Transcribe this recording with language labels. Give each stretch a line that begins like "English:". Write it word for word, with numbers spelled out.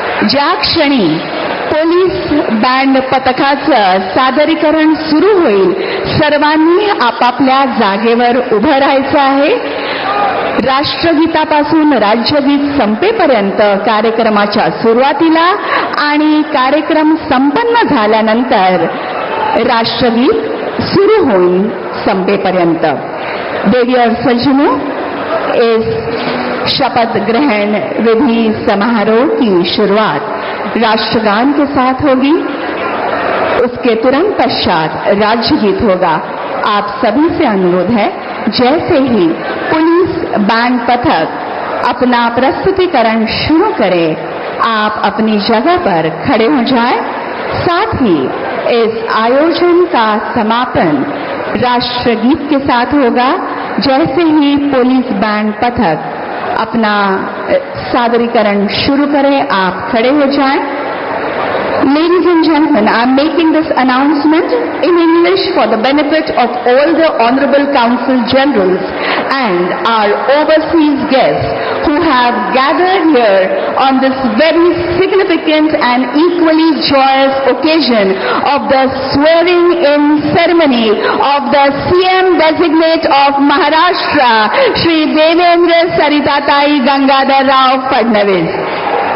Marathi: ज्या क्षणी police band पथकाचं सादरीकरण सुरू होईल, सर्वांनी आपापल्या जागेवर उभं राहायचं आहे. राष्ट्रगीतापासून राज्यगीत संपेपर्यंत कार्यक्रमाच्या सुरुवातीला आणि कार्यक्रम संपन्न झाल्यानंतर राष्ट्रगीत सुरू होईल संपेपर्यंत.
Hindi: देवियर सजनू, एस शपथ ग्रहण विधि समारोह की शुरुआत राष्ट्रगान के साथ होगी. उसके तुरंत पश्चात राज्यगीत होगा. आप सभी से अनुरोध है, जैसे ही पुलिस बैंड पथक अपना प्रस्तुतिकरण शुरू करे, आप अपनी जगह पर खड़े हो जाएं. साथ ही इस आयोजन का समापन राष्ट्रगीत के साथ होगा. जैसे ही पुलिस बैंड पथक अपना सादरीकरण शुरू करें, आप खड़े हो जाएं.
English: Ladies and gentlemen, I am making this announcement in English for the benefit of all the Honorable Council Generals and our overseas guests who have gathered here on this very significant and equally joyous occasion of the swearing-in ceremony of the C M designate of Maharashtra, Shri Devendra Saritatai Gangadhar Rao Fadnavis.